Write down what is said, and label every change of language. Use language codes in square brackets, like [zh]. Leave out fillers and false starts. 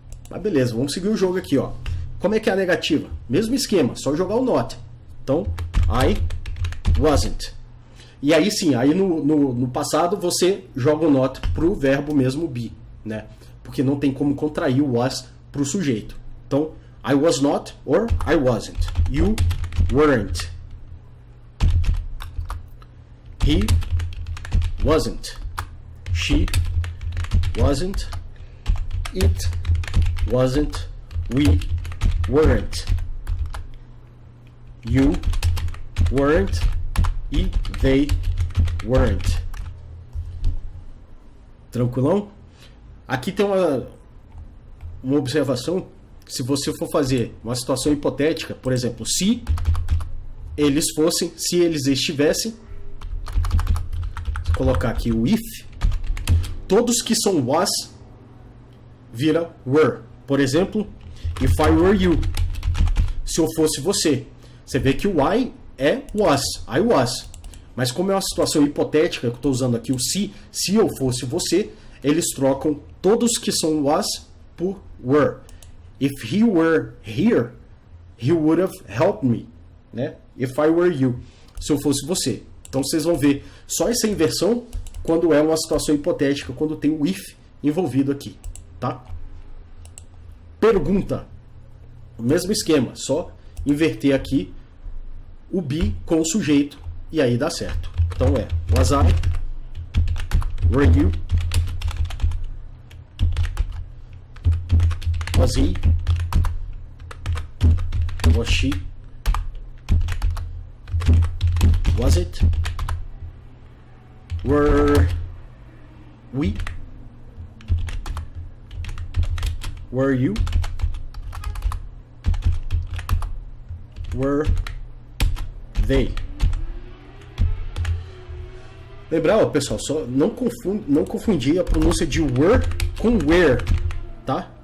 [pt] Mas beleza, vamos seguir o jogo aqui, ó. Como é que é a negativa? Mesmo esquema, só jogar o not. Então, I wasn't. E aí sim, aí no passado você joga o not pro verbo mesmo be, né? Porque não tem como contrair o was pro sujeito. [en] Então, I was not or I wasn't. You weren't. he wasn't, she wasn't, it wasn't, we weren't, you weren't e they weren't. [pt] Tranquilão? Aqui tem uma observação. Se você for fazer uma situação hipotética, por exemplo, se eles fossem, se eles estivessem, vou colocar aqui o if, todos que são was vira were. Por exemplo, [en] if I were you, [pt] se eu fosse você. Você vê que o I é was, I was. Mas como é uma situação hipotética, eu estou usando aqui o se eu fosse você, eles trocam todos que são was por were. [en] If he were here, he would have helped me, né? If I were you, [pt] se eu fosse você. Então vocês vão ver só essa inversão quando é uma situação hipotética, quando tem o if envolvido aqui, tá? Pergunta. O mesmo esquema, só inverter aqui o be com o sujeito e aí dá certo. Então é [en] was I, were you, was he, was she, was it, were we, were you, were they. [pt] Lembrar, ó, pessoal, só não confundir a pronúncia de were com where, tá?